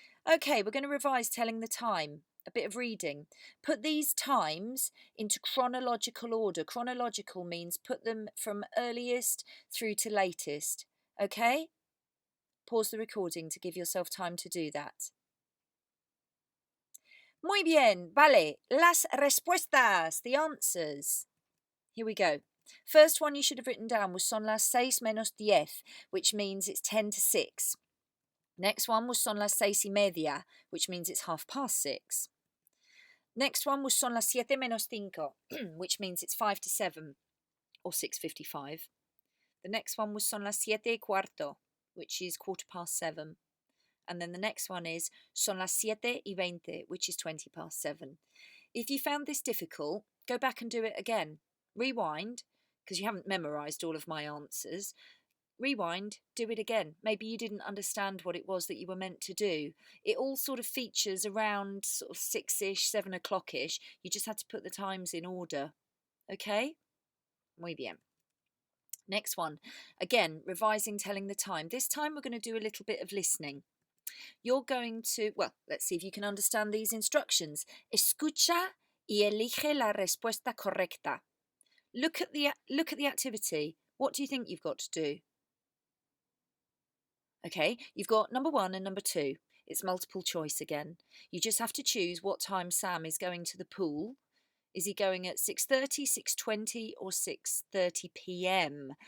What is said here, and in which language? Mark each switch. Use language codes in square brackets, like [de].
[en] Okay, we're going to revise telling the time. A bit of reading. Put these times into chronological order. Chronological means put them from earliest through to latest. Okay? Pause the recording to give yourself time to do that. [es] Muy bien, vale. Las respuestas, [en] the answers. Here we go. First one you should have written down was [es] son las 6 menos 10, [en] which means it's 10 to 6. Next one was [es] son las 6:30, [en] which means it's 6:30. Next one was [es] son las 7 menos 5, [en] which means it's 5 to 7, or 6:55. The next one was [es] son las 7:15, [en] which is 7:15. And then the next one is [es] son las 7:20, [en] which is 7:20. If you found this difficult, go back and do it again. Rewind, because you haven't memorised all of my answers. Rewind, do it again. Maybe you didn't understand what it was that you were meant to do. It all sort of features around sort of 6-ish, 7 o'clock-ish. You just had to put the times in order. Okay? [es] Muy bien. [en] Next one. Again, revising telling the time. This time we're going to do a little bit of listening. You're going to, well, let's see if you can understand these instructions. [es] Escucha y elige la respuesta correcta. [en] Look at the activity. What do you think you've got to do? Okay, you've got number 1 and number 2. It's multiple choice again. You just have to choose what time Sam is going to the pool. Is he going at 6:30, 6:20 or 6:30 p.m?